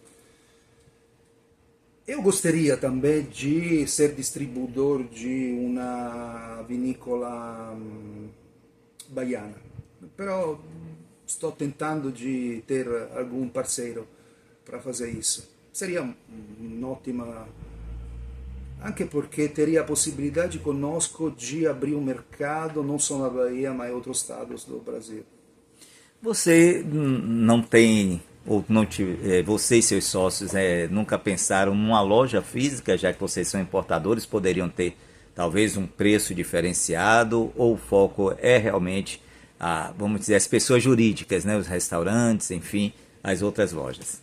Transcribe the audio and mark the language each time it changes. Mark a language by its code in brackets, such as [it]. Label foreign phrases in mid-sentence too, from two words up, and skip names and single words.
[pt] Eu gostaria também de ser distribuidor de uma vinícola baiana, però estou tentando de ter algum parceiro para fazer isso. Seria [it] un'ottima, anche perché [pt] teria a possibilidade conosco de abrir um mercado não só na Bahia, mas em outros estados do Brasil. Você não tem, ou não você e seus sócios nunca pensaram numa loja física, já que vocês são importadores, poderiam ter talvez um preço diferenciado, ou o foco é realmente, vamos dizer, as pessoas jurídicas, né, os restaurantes, enfim, as outras lojas?